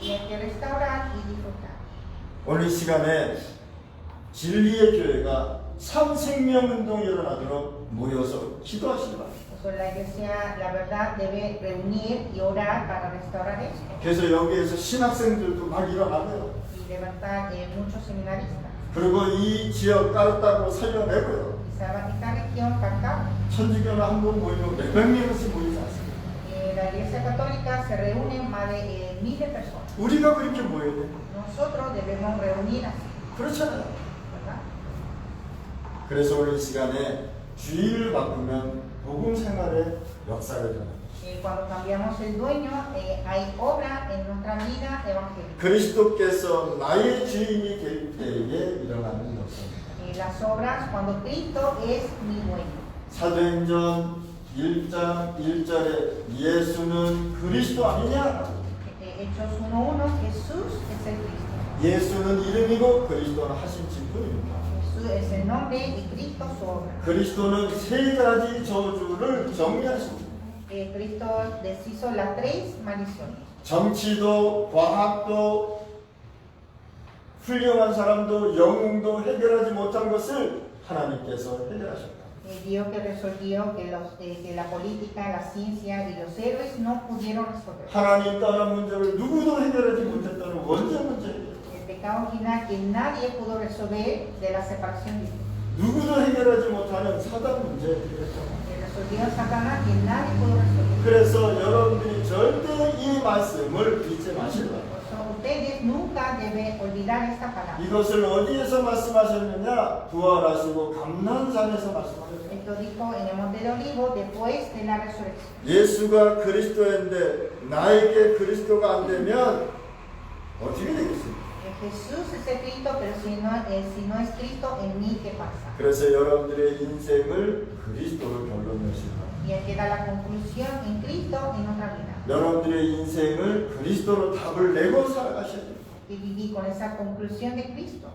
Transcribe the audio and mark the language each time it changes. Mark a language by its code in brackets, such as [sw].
[es] Y hay que restaurar y disfrutar. [ko] 오늘 이 시간에 진리의 교회가 참 생명운동이 일어나도록 모여서 기도하시기 바랍니다. [es] Por eso la iglesia, la verdad, debe reunir y orar para restaurar esto. [ko] 그래서 여기에서 신학생들도 막 일어나고요. [es] Y levantar muchos seminaristas. [ko] 그리고 이 지역 까르따고 살려내고요. [es] Y salvar esta región, Cartago. [ko] 천주교는 한 번 모이면 몇백 명씩 모이지 않습니다. [es] La iglesia católica se reúne más de 1000 personas. [ko] 우리가 그렇게 모여야 돼요. [es] Nosotros debemos reunir así, [ko] 그렇잖아요. [es] ¿verdad? [ko] 그래서 오늘 이 시간에 주의를 바꾸면 복음 생활의 역사가 일어납니다. [es] Cuando cambiamos el dueño, hay obra en nuestra vida evangélica. [ko] 그리스도께서 나의 주인이 될 때에 일어나는 역사입니다. [es] Las obras cuando Cristo es mi dueño. [ko] 사도행전 1장 1절에 예수는 그리스도 아니냐? [es] Hechos 1:1, Jesús es el Cristo. [ko] 예수는 이름이고 그리스도는 하신 직분입니다. [es] Jesús es el nombre y Cristo su obra. [ko] 그리스도는 세 가지 저주를 정리하십니다. [es] Cristo deshizo las 3 maldiciones. [ko] 정치도 과학도 훌륭한 사람도 영웅도 해결하지 못한 것을 하나님께서 해결하셨다. [es] Dios que resolvió que la política, la ciencia y los héroes no pudieron resolver. [ko] 하나님 떠난 문제를 누구도 해결하지 못했다는 원죄 문제예요. [es] El pecado original que nadie pudo resolver de la separación de Dios. [ko] 누구도 해결하지 못하는 사단 문제였죠. [es] Que resolvió Satanás que nadie pudo resolver. [ko] 그래서 여러분들이 절대 이 말씀을 잊지 마시라. [es] Por eso ustedes nunca deben olvidar esta palabra. [ko] 이것을 어디에서 말씀하셨느냐? 부활하시고 감난산에서 말씀하셨어요. [es] Esto dijo en el Monte de Olivos después de la resurrección. [ko] 예수가 그리스도인데 나에게 그리스도가 안 되면 어떻게 되겠습니까? [es] Jesús es el Cristo, pero si no es Cristo, en mí, ¿qué pasa? [ko] 그래서 여러분들의 인생을 그리스도로 결론내시라. [es] Y hay que dar la conclusión en Cristo en nuestra vida. [ko] 여러분들의 인생을 그리스도로 답을 내고 살아가셔야 됩니다. [es] Y viví con esa conclusión de Cristo.